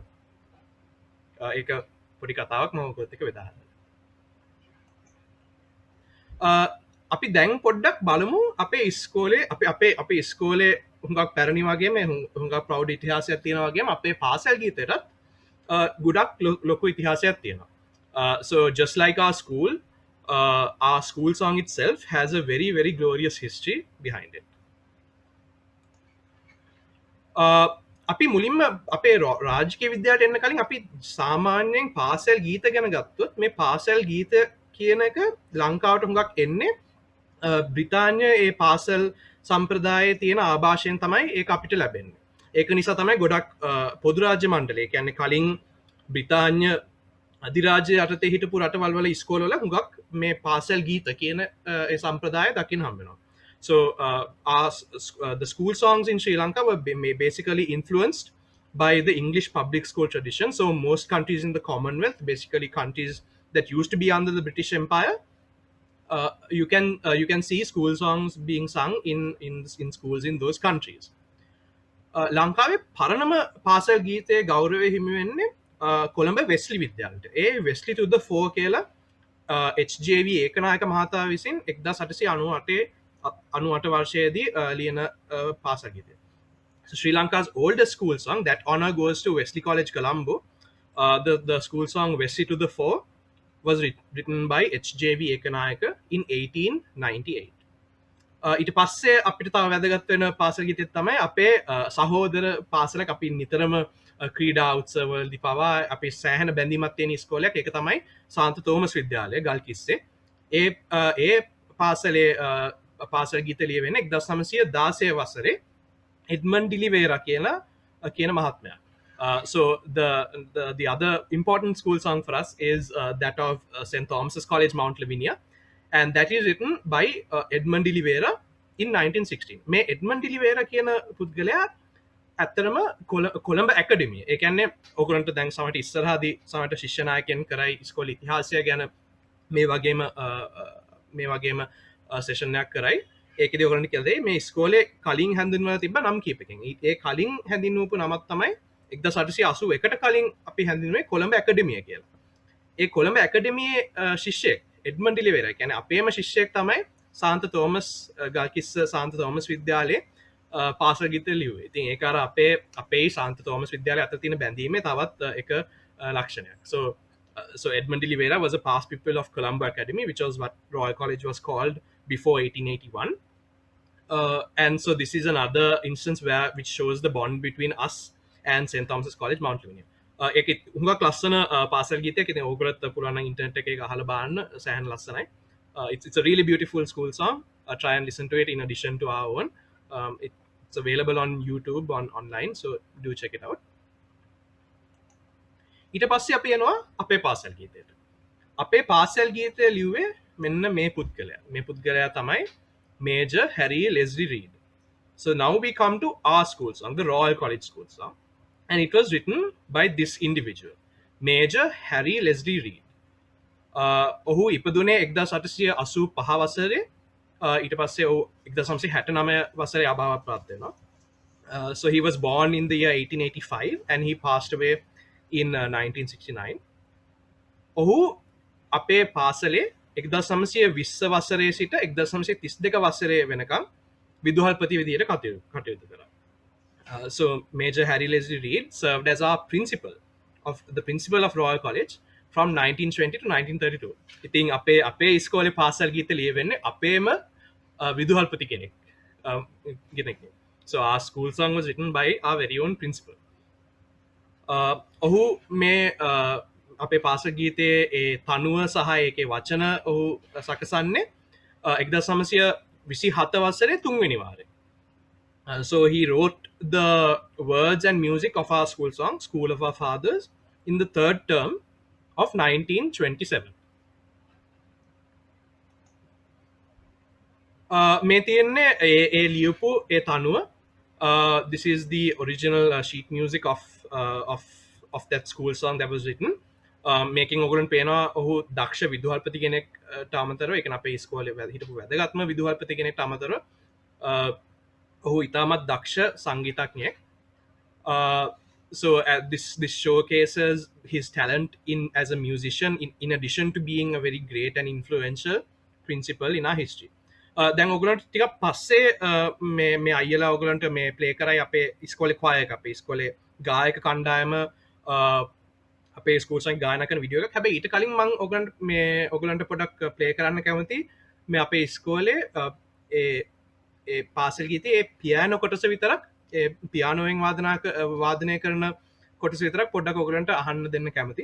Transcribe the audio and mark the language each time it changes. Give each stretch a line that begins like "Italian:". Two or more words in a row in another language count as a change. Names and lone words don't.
Sinhala: ඒක පොඩි කතාවක් මම ඔයගොල්ලොත් එක්ක බෙදාගන්න. අපි දැන් පොඩ්ඩක් බලමු අපේ ඉස්කෝලේ අපේ ඉස්කෝලේ හුඟක් පැරණි වගේම හුඟක් ප්‍රෞඩ ඉතිහාසයක් තියෙනවා වගේම අපේ පාසල් ගීතයටත් ගොඩක් ලොකු ඉතිහාසයක් තියෙනවා.
English: So just like our school song itself has a very very glorious history behind it.
Sinhala: අපි මුලින්ම අපේ රාජකීය විද්‍යාවට එන්න කලින් අපි සාමාන්‍යයෙන් පාසල් ගීත ගැන ගත්තොත් මේ පාසල් ගීත කියන එක ලංකාවට හුඟක් එන්නේ බ්‍රිතාන්‍ය ඒ පාසල් සම්ප්‍රදායේ තියෙන ආభాෂයෙන් තමයි ඒක අපිට ලැබෙන්නේ. ඒක නිසා තමයි ගොඩක් පොදු රාජ්‍ය මණ්ඩලය කියන්නේ කලින් බ්‍රිතාන්‍ය අධිරාජ්‍ය යටතේ හිටපු රටවල් වල ඉස්කෝලවල හුඟක් මේ පාසල් ගීත කියන ඒ සම්ප්‍රදාය දකින්න හම්බ වෙනවා.
English: So the school songs in Sri Lanka were basically influenced by the English public school tradition. So most countries in the Commonwealth, basically countries that used to be under the British Empire, you can see school songs being sung in schools in those countries.
Sinhala: ලංකාවේ පරණම පාසල් ගීතයේ ගෞරවය හිමි වෙන්නේ කොළඹ වෙස්ලි විද්‍යාලට ඒ වෙස්ලි to the 4 කියලා HJV ඒකනායක මහතා විසින් 1998 වර්ෂයේදී ලියන පාසල් ගීතය.
English: So Sri Lanka's oldest school song, that honor goes to Wesley College Colombo. The school song Wesley to the 4 was written by HJV Ekanayaka in 1898.
Sinhala: ඊට පස්සේ අපිට තව වැදගත් වෙන පාසල් ගීතයක් තමයි අපේ සහෝදර පාසලක් අපි නිතරම ක්‍රීඩා උත්සවවලදී පවා අපි සෑහෙන බැඳීමක් තියෙන ඉස්කෝලයක්. ඒක තමයි සාන්ත තෝමස් විද්‍යාලය ගල්කිස්සේ. ඒ පාසලේ පාසල් ගීත ලියවෙන්නේ 1916 වසරේ එඩ්මන්ඩ් ඩිලිවේරා කියන මහත්මයා.
English: So the other important school song for us is that of St. Thomas's College, Mount Lavinia, and that is written by Edmund de Oliveira in 1916.
Sinhala: මේ Edmund de Oliveira කියන පුද්ගලයා ඇත්තටම කොළඹ ඇකඩමිය. ඒ කියන්නේ ඔයගොල්ලන්ට දැන් සමහරට ඉස්සරහදී සමහරට ශිෂ්‍ය නායකයන් කරයි ඉස්කෝලේ ඉතිහාසය ගැන මේ වගේම සෙෂන් එකක් කරයි. ඒකෙදි ඔයගොල්ලන්ට කියලා දෙයි මේ ඉස්කෝලේ කලින් හැඳින්වලා තිබ්බ නම් කීපකින්. ඒ කලින් හැඳින්වපු නමක් තමයි 1881ට කලින් අපි හැඳින්වුවේ කොළඹ ඇකඩමිය කියලා. ඒ කොළඹ ඇකඩමියේ ශිෂ්‍යෙක් එඩ්මන්ඩ් ඩිලිවේරා කියන්නේ අපේම ශිෂ්‍යයෙක් තමයි සාන්ත තෝමස් ගල්කිස්ස සාන්ත තෝමස් විද්‍යාලයේ පාසල් ගීත ලියුවේ. ඉතින් ඒක අර අපේ සාන්ත තෝමස් විද්‍යාලයේ අතර තියෙන බැඳීමේ තවත් එක ලක්ෂණයක්.
English: So Edmund de Oliveira was a past pupil of Colombo Academy, which was what Royal College was called before 1881. And so this is another instance which shows the bond between us and St. Thomas's College, Mount Lavinia.
Sinhala: ඒක හුඟක් ලස්සන පාසල් ගීතයක්. ඉතින් ඕගොල්ලොත් පුළුවන් නම් ඉන්ටර්නෙට් එකේ අහලා බලන්න සෑහෙන ලස්සනයි.
English: It's a really beautiful school song. Try and listen to it in addition to our own. It's available on YouTube online, so do check it out.
Sinhala: ඊට පස්සේ අපි යනවා අපේ පාසල් ගීතයට. අපේ පාසල් ගීතය ලිව්වේ මෙන්න මේ පුද්ගලයා. මේ පුද්ගලයා තමයි Major Harry Leslie Reed.
English: So now we come to our school song, the Royal College school song, and it was written by this individual, Major Harry Leslie Reed.
Sinhala: ඔහු ඉපදුනේ 1885 වසරේ. ඊට පස්සේ ඔහු 1969 වසරේ අභාව ප්‍රාප්ත වෙනවා.
English: So he was born in the year 1885 and he passed away in 1969.
Sinhala: ඔහු අපේ පාසලේ 1920 වසරේ සිට 1932 වසරේ වෙනකම් විදුහල්පති විදියට කටයුතු කරා.
English: So Major Harry Leslie Reed served as our principal of Royal College from 1920 to 1932.
Sinhala: ඉතින් අපේ ඉස්කෝලේ පාසල් ගීත ලියවෙන්නේ අපේම විදුහල්පති කෙනෙක්.
English: So our school song was written by our very own principal.
Sinhala: ඔහු මේ අපේ පාසල් ගීතයේ ඒ තනුව සහ ඒකේ වචන ඔහු සකසන්නේ 1927 වසරේ 3 වෙනි වාරේ.
English: So he wrote the words and music of our school song, School of Our Fathers, in the third term of 1927.
Sinhala: මේ තියෙන්නේ ඒ ලියපු ඒ තනුව.
English: This is the original sheet music of that school song that was written.
Sinhala: මේකින් ඔයගොල්ලන්ට පේනවා ඔහු දක්ෂ විදුහල්පති කෙනෙක්ට අමතරව ඒ කියන්නේ අපේ ඉස්කෝලේ හිටපු වැදගත්ම විදුහල්පති කෙනෙක්ට අමතරව ඔහු ඉතාමත් දක්ෂ සංගීතඥයෙක්.
English: So this showcases his talent as a musician in addition to being a very great and influential principal in our history.
Sinhala: දැන් ඔයගොල්ලන්ට ටිකක් පස්සේ මේ අයියලා ඔයගොල්ලන්ට මේ ප්ලේ කරයි අපේ ඉස්කෝලේ choir එක අපේ ඉස්කෝලේ ගායක කණ්ඩායම අපේ
English: school song
Sinhala: ගායනා කරන වීඩියෝ එකක්. හැබැයි ඊට කලින් මම ඔයගොල්ලන්ට පොඩක් ප්ලේ කරන්න කැමතියි මේ අපේ ඉස්කෝලේ ඒ පාසල් ගීතේ ඒ පියානෝ කොටස විතරක් ඒ පියානෝවෙන් වාදනය කරන කොටස විතරක් පොඩ්ඩක් ඔයගොල්ලන්ට අහන්න දෙන්න කැමතියි.